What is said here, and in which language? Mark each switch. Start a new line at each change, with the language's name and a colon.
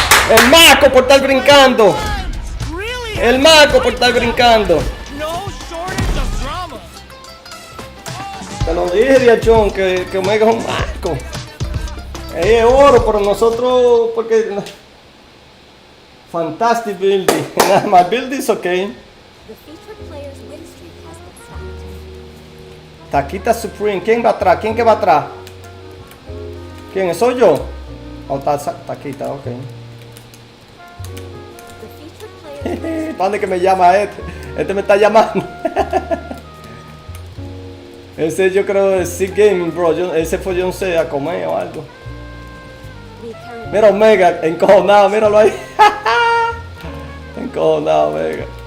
Spanish: El maco por estar brincando.
English: Really?
Spanish: El maco por estar brincando.
English: No shortage of drama.
Spanish: Te lo dije, Diachón, que Omega es un maco. Es oro, pero nosotros, porque...
English: Fantastic building. My building is okay. The featured player's win streak has been stopped.
Spanish: Taquita Supreme. ¿Quién va atrás? ¿Quién que va atrás? ¿Quién? ¿Soy yo?
English: Oh, Taquita, ok. The featured player's win
Spanish: ¿Para dónde que me llama este? Este me está llamando. Ese yo creo es Sigueme, bro. Ese fue, yo no sé, a comer o algo.
English: we currently
Spanish: Mira Omega, encojonado, míralo ahí. Encojonado, Omega.